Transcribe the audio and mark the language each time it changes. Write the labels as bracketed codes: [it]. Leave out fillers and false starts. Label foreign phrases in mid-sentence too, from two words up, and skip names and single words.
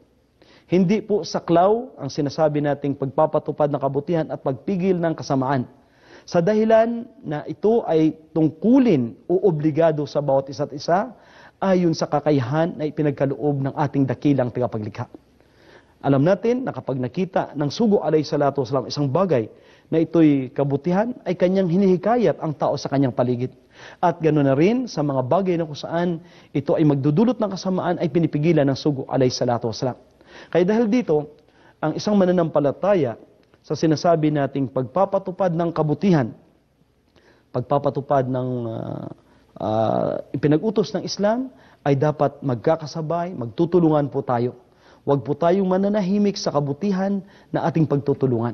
[tl] Hindi po saklaw ang sinasabi nating pagpapatupad ng kabutihan at pagpigil ng kasamaan, sa dahilan na ito ay tungkulin o obligado sa bawat isa't isa ayon sa kakayahan na ipinagkaloob ng ating dakilang tagapaglikha. Alam natin na kapag nakita ng sugo [ar] عليه الصلاة والسلام [tl] isang bagay na ito'y kabutihan, ay kanyang hinihikayat ang tao sa kanyang paligid. At ganoon na rin sa mga bagay na kung saan ito ay magdudulot ng kasamaan ay pinipigilan ng sugo [ar] عليه الصلاة والسلام. [tl] Kaya dahil dito, ang isang mananampalataya sa sinasabi nating pagpapatupad ng kabutihan, pagpapatupad ng ipinag-utos ng Islam, ay dapat magkakasabay, magtutulungan po tayo. Huwag po tayong mananahimik sa kabutihan na ating pagtutulungan.